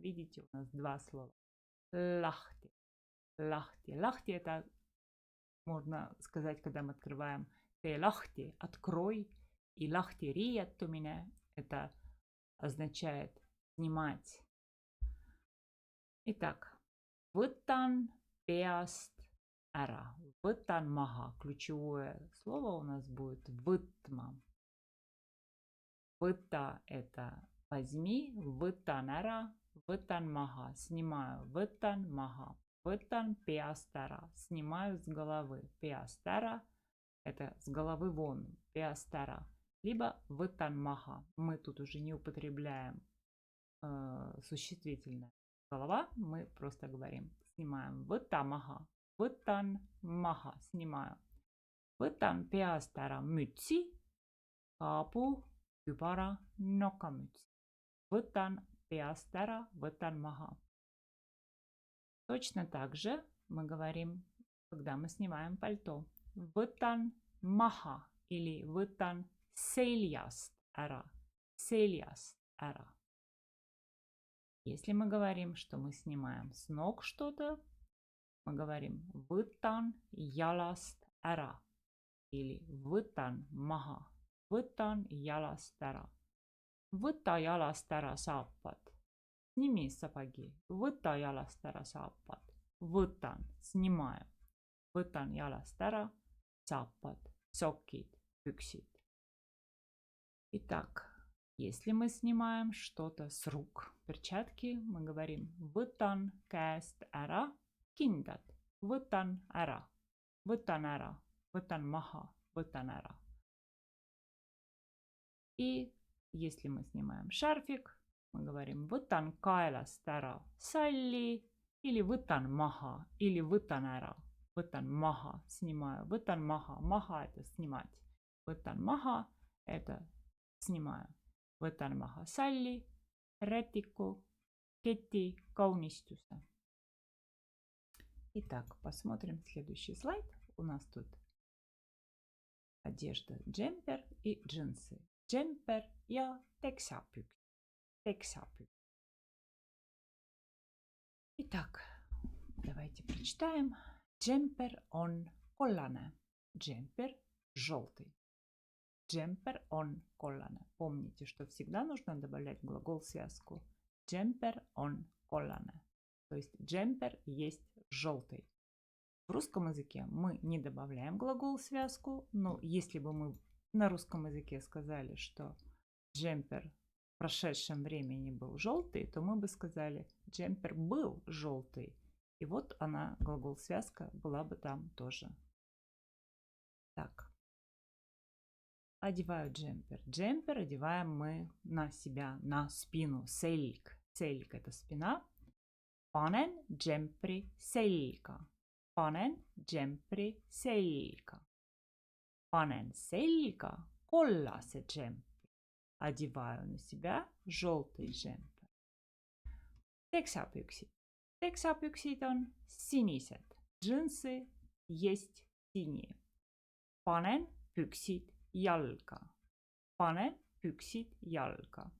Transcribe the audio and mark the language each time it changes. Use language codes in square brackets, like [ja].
[ru] Видите, у нас два слова. Lahti. Lahti. Lahti – это можно сказать, когда мы открываем [et] tee lahti [ru] – открой. И [et] lahti riietumine [ru] – это означает снимать. [et] Итак, võtan peast ära. Võtan maha. [ru] Ключевое слово у нас будет võtma. Võta – это возьми. [et] Võtan ära. Võtan maha. Снимаю. Võtan maha. Võtan peast ära. [ru] Снимаю с головы. [et] Peast ära [ru] – это с головы вон. [et] Peast ära. Либо võtan maha. [ru] Мы тут уже не употребляем существительное. Голова, мы просто говорим, снимаем. [et] Võta maha. Võtan maha. Снимаю. Võtan peast ära mütsi, kaabu, kübara, nokamütsi. Võtan peast ära, võtan maha. [ru] Точно так же мы говорим, когда мы снимаем пальто. [et] Võtan maha или võtan seljast ära. Seljast ära. [ru] Если мы говорим, что мы снимаем с ног что-то, мы говорим [et] võtan jalast ära [ru] или [et] võtan maha. Võtan jalast ära. Võta jalast ära saapad. [ru] Сними сапоги. [et] Võta jalast ära saapad. Võtan, снимаю. Võtan jalast ära saapad, sokid, püksid. [ru] Итак, если мы снимаем что-то с рук, перчатки, мы говорим [et] võtan käest ära kindad. Võtan ära. Võtan ära. Võtan maha. Võtan ära. [ru] И если мы снимаем шарфик, мы говорим [et] võtan kaelast ära salli [ru] или [et] võtan maha [ru] или [et] võtan ära. Võtan maha, снимаю. Võtan maha. [ru] Maha – это снимать. [et] Võtan maha [ru] – это снимаю. [et] Võtan maha salli, rätiku, keti, kaunistuse. [ru] Итак, посмотрим следующий слайд. У нас тут одежда джемпер и джинсы. [et] Джемпер ja teksapükk. Teksapükk. [ru] Итак, давайте прочитаем. [et] Джемпер on kollane. [ru] Джемпер желтый. [et] Джемпер on kollane. [ru] Помните, что всегда нужно добавлять глагол в связку. Джемпер on kollane. То есть джемпер есть желтый. В русском языке мы не добавляем глагол в связку, но если бы мы на русском языке сказали, что джемпер в прошедшем времени был желтый, то мы бы сказали, джемпер был желтый. И вот она, глагол связка, была бы там тоже. Так. Одеваю джемпер. Джемпер одеваем мы на себя, на спину. Сельк. Сельк – это спина. [et] Panen джемпри selga. Panen джемпри selga. Panen selga kollase джемпри. [ru] Одеваю на себя желтый джемпер. Teksapüksid. [et] Teksapüksid on sinised. [ru] Джинсы есть синие. [et] Panen püksid jalga. Panen püksid jalga.